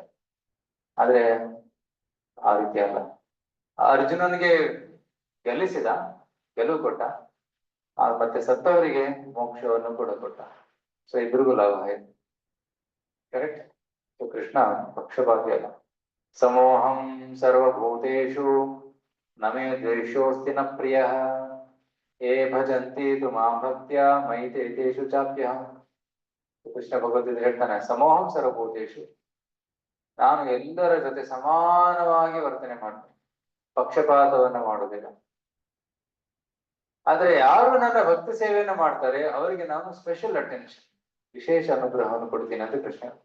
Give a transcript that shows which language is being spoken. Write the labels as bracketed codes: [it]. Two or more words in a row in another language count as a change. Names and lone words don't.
[kn] ಆದ್ರೆ ಆ ರೀತಿ ಅಲ್ಲ, ಅರ್ಜುನನಿಗೆ ಗೆಲ್ಲಿಸಿದ, ಗೆಲುವು ಕೊಟ್ಟ, ಮತ್ತೆ ಸತ್ತವರಿಗೆ ಮೋಕ್ಷವನ್ನು ಕೂಡ ಕೊಟ್ಟ. ಸೊ ಇಬ್ಬರಿಗೂ ಲಾಭ ಆಯ್ತು. ಕರೆಕ್ಟ್. ಸೊ ಕೃಷ್ಣ ಪಕ್ಷಪಾತಿ ಅಲ್ಲ. [sa] ಸಮೋಹಂ ಸರ್ವಭೂತೇಷು ನಮೇ ದ್ವೇಷೋಸ್ತಿ ನ ಪ್ರಿಯ ಏ ಭಜಂತಿ ತು ಮಾಂ ಭಕ್ತ್ಯಾ ಮಯಿ ತೇಷು ಚಾಪ್ಯಹಂ. [kn] ಕೃಷ್ಣ ಭಗವದ್ಗೀತೆ ಹೇಳ್ತಾನೆ, [sa] ಸಮೋಹಂ ಸರ್ವಭೂತೇಷು, [kn] ನಾನು ಎಲ್ಲರ ಜೊತೆ ಸಮಾನವಾಗಿ ವರ್ತನೆ ಮಾಡ್ತೇನೆ, ಪಕ್ಷಪಾತವನ್ನ ಮಾಡುವುದಿಲ್ಲ. ಆದ್ರೆ ಯಾರು ನನ್ನ ಭಕ್ತಿ ಸೇವೆಯನ್ನು ಮಾಡ್ತಾರೆ ಅವರಿಗೆ ನಾನು [en] special attention, [kn] ವಿಶೇಷ ಅನುಗ್ರಹವನ್ನು ಕೊಡ್ತೀನಿ ಅಂತ ಕೃಷ್ಣ.